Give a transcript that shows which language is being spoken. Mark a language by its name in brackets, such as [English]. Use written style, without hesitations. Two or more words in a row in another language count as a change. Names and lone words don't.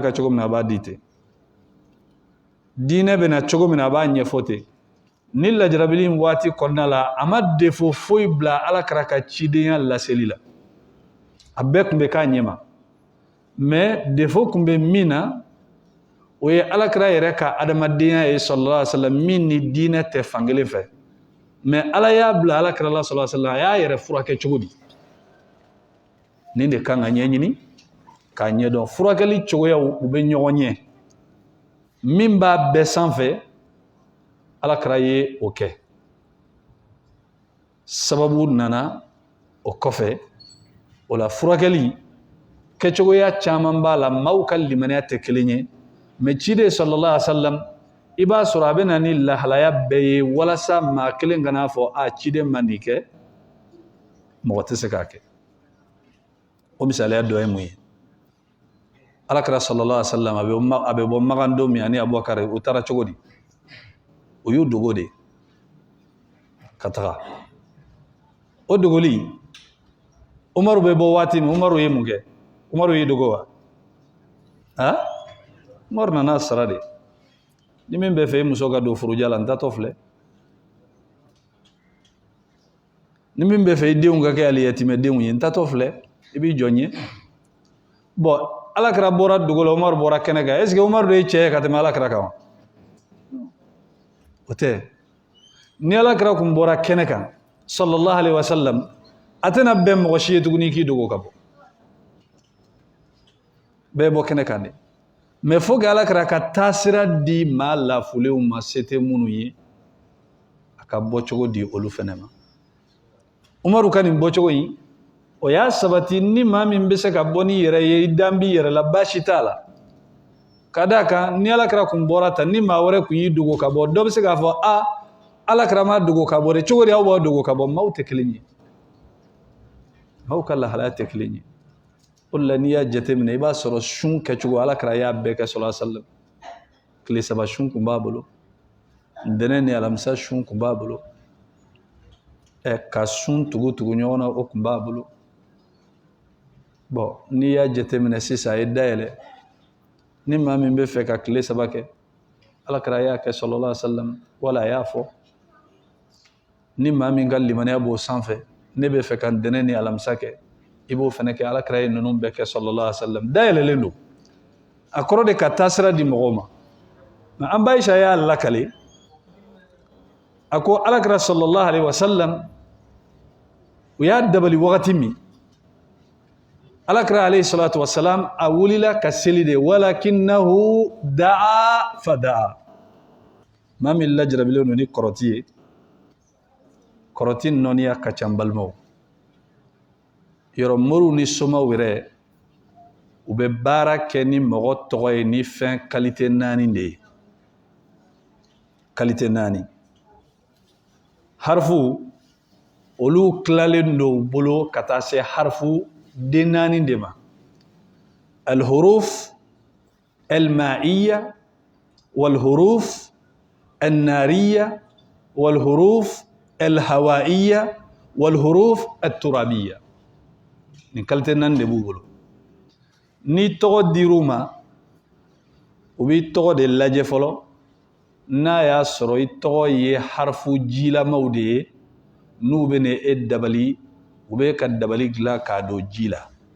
[Bambara] kan cogo min na a b'a di ten diinɛ bɛ na cogo min na a b'a ɲɛfɔ ten ni lajarabili in waati kɔnɔna la a ma defo foyi bila ala kira ka cidenya laseli la a bɛɛ tun bɛ k'a ɲɛma mɛ defo tun bɛ min na o ye ala kira yɛrɛ ka adamadenya ye [Arabic] صلى الله عليه وسلم [Bambara] min ni diinɛ tɛ fankelen fɛ mɛ ala y'a bila ala kira la [Arabic] صلى الله عليه وسلم [Bambara] a y'a yɛrɛ furakɛ cogo di nin de kan ka ɲɛɲini k'a ɲɛdɔn furakɛli cogoyaw u bɛ ɲɔgɔn ɲɛ min b'a bɛɛ sanfɛ ala kira ye o kɛ sababu nana o kɔfɛ o la furakɛli kɛcogoya caman b'a la maaw ka limaniya tɛ kelen ye mɛ ciden [Arabic] صلى الله عليه وسلم [Bambara] i b'a sɔrɔ a bɛ na ni lahalaya bɛɛ ye walasa maa kelen kana fɔ ciden man nin kɛ mɔgɔ tɛ se k'a kɛ o misaliya dɔ ye mun ye ala kira [Arabic] صلى الله عليه وسلم [Bambara] a bɛ bɔ magan don min ani Abubakar u taara cogo di o y'u dogo de ka taga o dogoli Umaru bɛ bɔ waati min Umaru ye mun kɛ Umaru ye dogo wa Umaru nana sara de ni min bɛ fɛ i muso ka don furuja la n tatɔ filɛ ni min bɛ fɛ i denw ka kɛ aliyatimɛ denw ye n tatɔ filɛ i b'i jɔ n ye bon ala kira bɔra dogo la Umaru bɔra kɛnɛ kan [French] est ce que [Bambara] Umaru de ye cɛ ye ka tɛmɛ ala kira kan o tɛ ni ala kira kun bɔra kɛnɛ kan [Arabic] صلى الله عليه وسلم [Bambara] a tɛna bɛn mɔgɔ si ye tuguni k'i dogo ka bɔ bɛɛ bɔ kɛnɛ kan de [French] mais faut que [Bambara] ala kira ka taasira di maa lafulenw ma se tɛ minnu ye a ka bɔ cogo di olu fɛnɛ ma Umaru ka nin bɔcogo in o y'a sabati ni maa min bɛ se ka bɔ ni yɛrɛ ye i dan b'i yɛrɛ la baasi t'a la ka d'a kan ni Alakira kun bɔra tan ni maa wɛrɛ kun y'i dogo ka bɔ dɔ bɛ se k'a fɔ Alakira ma dogo ka bɔ de cogo di aw b'aw dogo ka bɔ maaw tɛ kelen ye maaw ka lahalaya tɛ kelen ye o de la n'i y'a jateminɛ i b'a sɔrɔ sun kɛcogo Alakira y'a bɛɛ kɛ [Arabic] صلى الله عليه وسلم [Bambara] tile saba sun kun b'a bolo ntɛnɛn ni alamisa sun kun b'a bolo ka sun tugu ɲɔgɔn na o kun b'a bolo bon n'i y'a jateminɛ sisan a ye dayɛlɛ ni maa min bɛ fɛ ka tile saba kɛ Alakira y'a kɛ [Arabic] صلى الله عليه وسلم [Bambara] wala a y'a fɔ ni maa min ka limaniya b'o sanfɛ ne bɛ fɛ ka ntɛnɛn ni alamisa kɛ i b'o fɛnɛ kɛ Alakira ye ninnu bɛɛ kɛ [Arabic] صلى الله عليه وسلم [Bambara] dayɛlɛlen don a kɔrɔ de ka taasira di mɔgɔw ma nka an ba Ayisa y'a lakale a ko Alakira [Arabic] صلى الله عليه وسلم [Bambara] u y'a dabali wagati min Alakira [Arabic] عليه الصلاة والسلام [Bambara] a wulila ka seli de [Arabic] ولكنه دعا فدعا [Bambara] maa min lajarabilen don ni kɔrɔti ye kɔrɔti nɔniya ka ca n balimaw yɔrɔ moriw ni somaw yɛrɛ u bɛ baara kɛ ni mɔgɔ tɔgɔ ye ni fɛn kalite 4 de ye kalite 4 harifu olu tilalen don u bolo ka taa se harifu den 4 de ma al-huruf [Arabic] المائية والحروف النارية والحروف الهوائية والحروف الترابية [Bambara] ni kalite 4 de b'u bolo ni tɔgɔ dir'u ma u b'i tɔgɔ de lajɛ fɔlɔ n'a y'a sɔrɔ i tɔgɔ ye harifu jilamaw de ye n'u bɛ e dabali u bɛ ka dabali dilan k'a don ji la